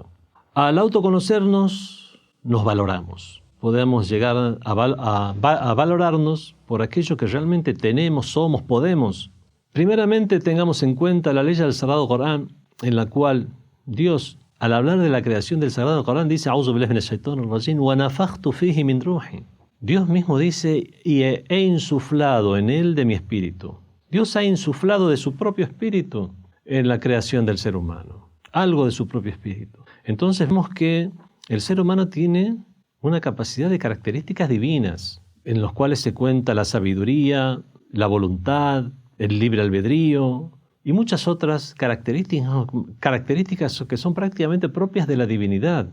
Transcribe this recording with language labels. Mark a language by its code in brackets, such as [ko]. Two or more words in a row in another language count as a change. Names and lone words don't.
[es] Al autoconocernos, nos valoramos. Podemos llegar a valorarnos por aquello que realmente tenemos, somos, podemos. Primeramente, tengamos en cuenta la ley del Sagrado Corán, en la cual Dios, al hablar de la creación del Sagrado Corán, dice: [ar] "أعوذ بالله من الشيطان الرجيم, ونفخت فيه من روحي". [es] Dios mismo dice: "Y he insuflado en él de mi espíritu". Dios ha insuflado de su propio espíritu en la creación del ser humano, algo de su propio espíritu. Entonces vemos que el ser humano tiene una capacidad de características divinas, en los cuales se cuenta la sabiduría, la voluntad, el libre albedrío y muchas otras características que son prácticamente propias de la divinidad.